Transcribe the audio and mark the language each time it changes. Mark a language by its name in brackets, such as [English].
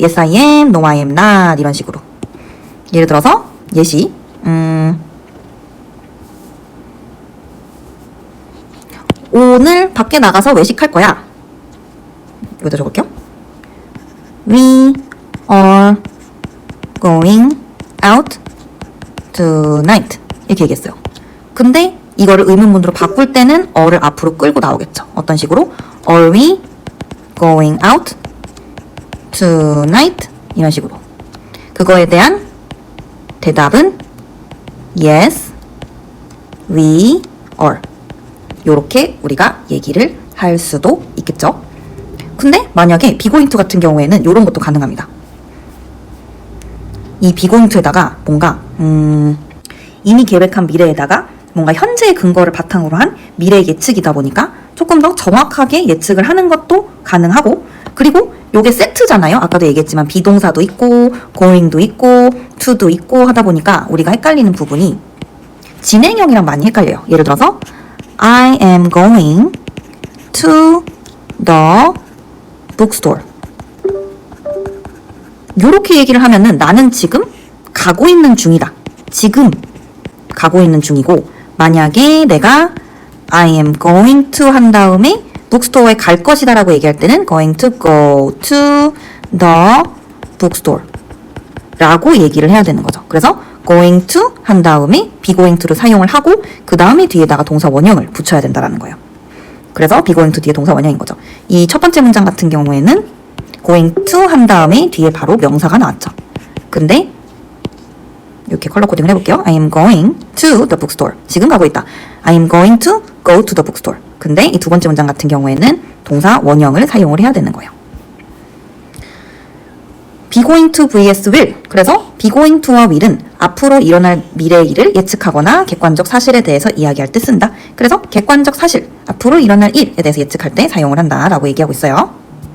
[English] yes I am, no I am not [Korean] 이런 식으로. 예를 들어서 예시 오늘 밖에 나가서 외식할 거야. 여기다 적을게요. [English] We are going out tonight [Korean] 이렇게 얘기했어요. 근데 이거를 의문문으로 바꿀 때는 어를 앞으로 끌고 나오겠죠. 어떤 식으로? [English] Are we going out tonight? [Korean] 이런 식으로. 그거에 대한 대답은 [English] yes, we are. [Korean] 요렇게 우리가 얘기를 할 수도 있겠죠. 근데 만약에 be going to 같은 경우에는 요런 것도 가능합니다. 이 be going to에다가 뭔가 이미 계획한 미래에다가 뭔가 현재의 근거를 바탕으로 한 미래 예측이다 보니까 조금 더 정확하게 예측을 하는 것도 가능하고, 그리고 요게 세트잖아요. 아까도 얘기했지만 비동사도 있고 going도 있고 to도 있고 하다 보니까 우리가 헷갈리는 부분이 진행형이랑 많이 헷갈려요. [English] 예를 들어서 I am going to the bookstore. [Korean] 요렇게 얘기를 하면은 나는 지금 가고 있는 중이다. 지금 가고 있는 중이고, 만약에 내가 I am going to 한 다음에 북스토어에 갈 것이다 라고 얘기할 때는 [English] going to go to the bookstore [Korean] 라고 얘기를 해야 되는 거죠. 그래서 going to 한 다음에 be going to를 사용을 하고 그 다음에 뒤에다가 동사 원형을 붙여야 된다는 거예요. 그래서 be going to 뒤에 동사 원형인 거죠. 이 첫 번째 문장 같은 경우에는 going to 한 다음에 뒤에 바로 명사가 나왔죠. 근데 이렇게 컬러 코딩을 해볼게요. [English] I am going to the bookstore. [Korean] 지금 가고 있다. [English] I am going to go to the bookstore. [Korean] 근데 이 두 번째 문장 같은 경우에는 동사 원형을 사용을 해야 되는 거예요. [English] be going to vs will. [Korean] 그래서 be going to와 will은 앞으로 일어날 미래의 일을 예측하거나 객관적 사실에 대해서 이야기할 때 쓴다. 그래서 객관적 사실, 앞으로 일어날 일에 대해서 예측할 때 사용을 한다라고 얘기하고 있어요.